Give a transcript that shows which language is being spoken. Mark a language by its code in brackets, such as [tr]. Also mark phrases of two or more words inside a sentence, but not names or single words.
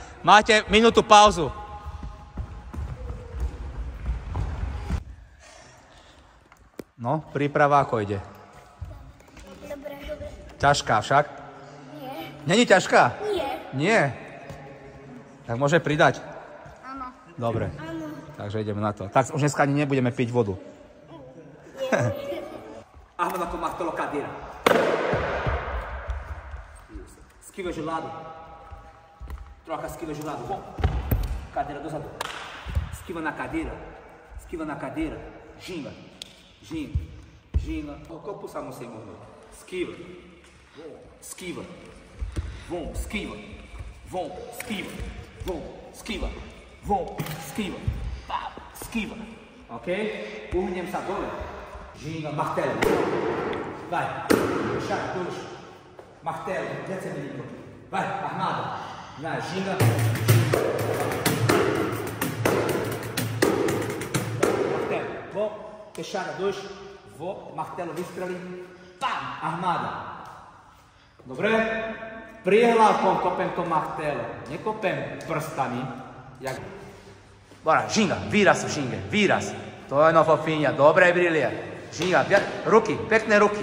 [sk] Máte minútu pauzu. No, príprava ako ide? Dobre. Ťažká však? Nie. Není ťažká? Nie. Nie. Tak môže pridať? Áno. Dobre. Áno. Takže ideme na to. Tak už dneska ani nebudeme piť vodu. [pt] Arma com martelo, cadeira. Isso. Esquiva de lado. Troca a esquiva de lado. Bom. Cadeira dos adultos. Esquiva na cadeira. Ginga. O corpo puxa a mão sem morrer. Esquiva. Bom. Esquiva. Pá. Esquiva. Ok? [sk] Uhnem sa dole. [pt] Ginga, martelo. Vai. Puxar, 2. Martelo. Desce, menino. Vai, armada. Vai, ginga. Martelo. Vou. Fechada, 2. Vou. Martelo, [sk] vystreli. Pam. Armada. Dobre? Prihľadkom kopem to martelo. Nekopem prstami. Jak... [pt] Bora, ginga. [sk] Výraz v žinge. Výraz. To je no fofinha. Dobre, Brilia. Ginga. Ruky. Pekné ruky.